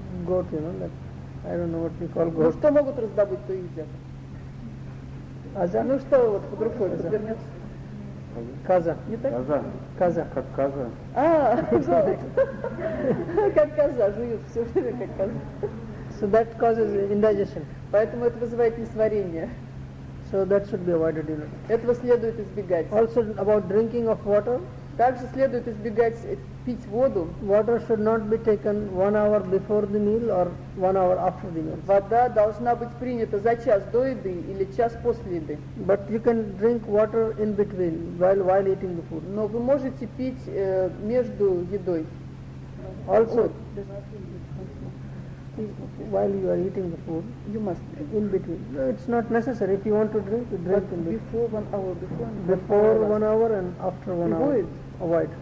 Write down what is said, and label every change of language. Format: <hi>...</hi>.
<en>goat, you know, like I don't know what we call goat.</en> <ru>Ну что могут раздобыть, то едят. Аза. Ну что вот под рукой развернется. Каза. Не так? Каза. Как каза. А, вот. Как каза, жуют все время, как каза.</ru> <en>So that causes indigestion.</en> <ru>Поэтому это вызывает несварение.</ru> <en>So that should be avoided, you know.</en> <ru>Этого следует избегать.</ru> <en>Also about drinking of water.</en> <ru>Также следует избегать пить воду.</ru> <en>Water should not be taken 1 hour before the meal or 1 hour after the meal.</en> <ru>Вода должна быть принята за час до еды или час после еды.</ru> <en>But you can drink water in between while eating the food.</en> <ru>Но вы можете пить между едой.</ru> <en>Also, while you are eating the food, you must in between. No, it's not necessary. If you want to drink, you drink in between. Before 1 hour, before 1 hour and after 1 hour. Avoid.</en>